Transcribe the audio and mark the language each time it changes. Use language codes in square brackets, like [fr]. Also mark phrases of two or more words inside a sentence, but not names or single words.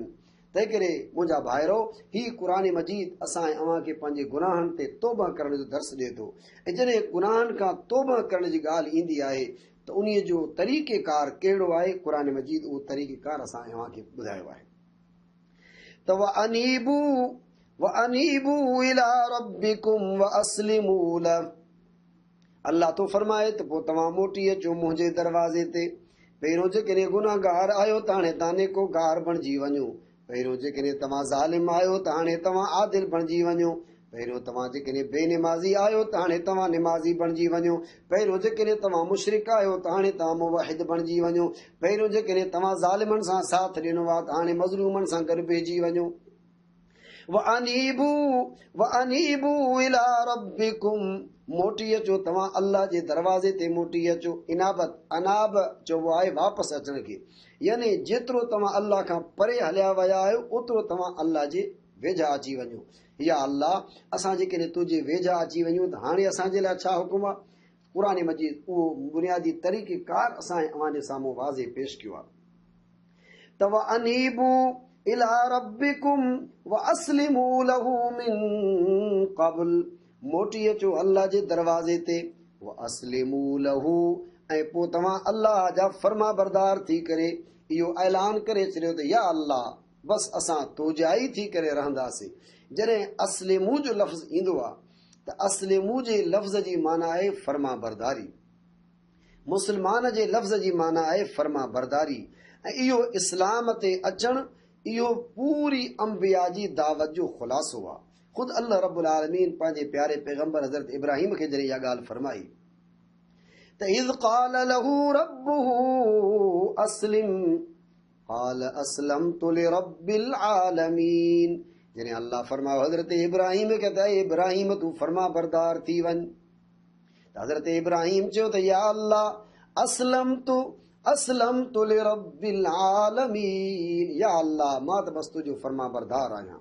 [sd] तंहिं करे मुंहिंजा भाइरो, ही क़ुर मजीद असां ऐं अव्हांखे पंहिंजे गुनाहनि ते तौबा करण जो दर्स ॾिए थो। ऐं जॾहिं गुनाहनि खां तौबा करण जी ॻाल्हि ईंदी आहे त उन जो तरीक़ेकार कहिड़ो आहे, क़ुर मजीद उहो तरीक़ेकार असां ऐं अव्हांखे ॿुधायो आहे त [ar] وأنيبوا إلى ربكم وأسلموا له, [sd] अल्लाह तो फरमाए त पोइ तव्हां मोटी अचो मुंहिंजे दरवाज़े ते। पहिरियों जेकॾहिं गुनाहगार आहियो त हाणे तव्हां नेकोगार बणिजी वञो, पहिरियों जेकॾहिं तव्हां ज़ालिम आहियो त हाणे तव्हां आदिल बणिजी वञो, पहिरियों तव्हां जेकॾहिं बेनिमाज़ी आहियो त हाणे तव्हां निमाज़ी बणिजी वञो, पहिरियों जेकॾहिं तव्हां मुशरिक आहियो त हाणे तव्हां मुवाहिद बणिजी वञो, पहिरियों जेकॾहिं तव्हां ज़ालिमनि सां साथ ॾिनो आहे त हाणे मज़लूमनि सां गॾु पइजी वञो। [ar] وأنيبوا إلى ربكم, [sd] मोटी अचो तव्हां अल्लाह जे दरवाज़े ते मोटी अचो। अनाब चइबो आहे वापसि अचण खे, यानी जेतिरो तव्हां अल्लाह खां परे हलिया विया आहियो ओतिरो तव्हां अल्लाह जे वेझा अची वञो। या अल्लाह, असां जेकॾहिं तुंहिंजे वेझा अची वञूं त हाणे असांजे लाइ छा हुकुम आहे? क़ुर मजीद उहो बुनियादी तरीक़ेकार असां अव्हांजे साम्हूं वाज़े पेश कयो आहे त [ar] وأنيبوا إلى ربكم وأسلموا له من قبل, [sd] मोटी अचो अल्लाह जे दरवाज़े ते, [ar] وأسلموا له, [sd] ऐं पोइ तव्हां अल्लाह जा फर्मा बरदार थी करे इहो ऐलान करे छॾियो त या अल्लाह, बसि असां तोजा ई थी करे रहंदासीं। जॾहिं अस्लिमू जो लफ़्ज़ ईंदो आहे त अस्लिमू जे लफ़्ज़ जी माना आहे फर्मा बरदारी, मुस्लमान जे लफ़्ज़ जी माना आहे फर्मा बरदारी। ऐं इहो इस्लाम ते अचणु इहो पूरी अंबिया जी दावत जो ख़ुलासो आहे। ख़ुदि अल्लाह [ar] رب العالمين [sd] पंहिंजे प्यारे पैगंबर हज़रत इब्राहिम खे जॾहिं इहा ॻाल्हि फरमाई त [ar] إذ قال له ربه أسلم قال أسلمت لرب العالمين, [sd] जॾहिं अल्लाह फरमायो हज़रत इब्राहिम खे त इब्राहिम तूं फर्मा बरदार थी वञ, त हज़रत इब्राहिम चयो त या अल्लाह [ar] أسلمت لرب العالمين, [sd] या अल्लाह मां त बसि तुंहिंजो फर्मा बरदार आहियां।